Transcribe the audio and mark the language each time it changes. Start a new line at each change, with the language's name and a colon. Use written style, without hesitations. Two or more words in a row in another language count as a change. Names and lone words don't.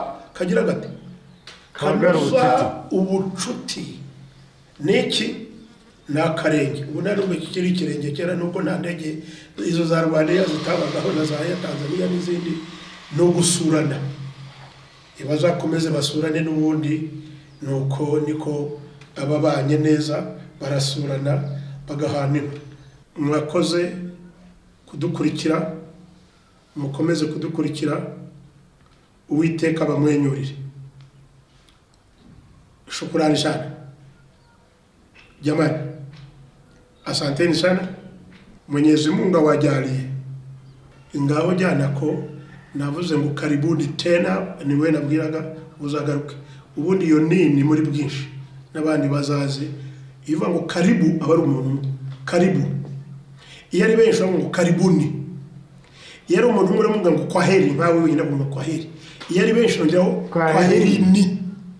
Kinyarwanda: kagira gate kanuza ubucuti niki nakarenge ubu narumwe kikiri kirenge kera nuko nta ndege izo za Rwanda zitabagaho na za Tanzania n'izindi no gusurana ibazakomeze basurane n'ubundi nuko niko ababanye neza barasurana bagahanira mwakoze kudukurikira, mukomeze kudukurikira, Uwiteka bamwenyurire.
Swahili: Shukrani sana jamani, asanteni sana. Mwenyezi Mungu awajalie.
Kinyarwanda: Ingawa jana ko navuze ngo
Swahili: karibuni tena,
Kinyarwanda: niwe nabwiraga uzagaruke. Ubundi iyo nini muri bwinshi n'abandi bazaze, ivuga ngo karibu abari umuntu karibu. Iyo ari benshi ngo karibuni. Iyo ari umuntu umwe ngo kwaheri, nkawe wenyine ngo kwaheri. Iyo ari benshi ngiraho kwaheri ni